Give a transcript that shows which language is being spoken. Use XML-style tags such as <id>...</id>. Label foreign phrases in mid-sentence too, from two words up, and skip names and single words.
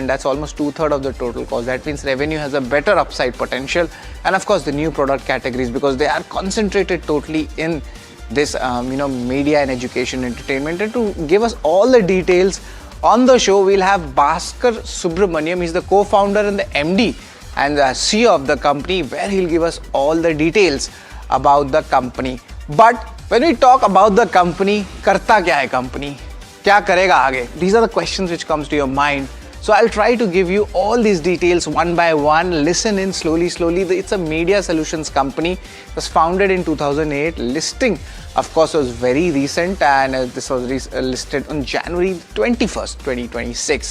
<en>That's almost 2/3 of the total cost. That means revenue has a better upside potential, and of course the new product categories, because they are concentrated totally in this media and education entertainment. And to give us all the details on the show, we'll have Bhaskar Subramaniam. He's the co-founder and the MD and the CEO of the company, where he'll give us all the details about the company. But when we talk about the company,</en> <hi>karta kya hai company? Kya karega aage?</hi> <en>These are the questions which comes to your mind. So I'll try to give you all these details one by one. Listen in slowly. It's a media solutions company. It was founded in 2008. Listing, of course, was very recent, and this was listed on January 21st, 2026.</en>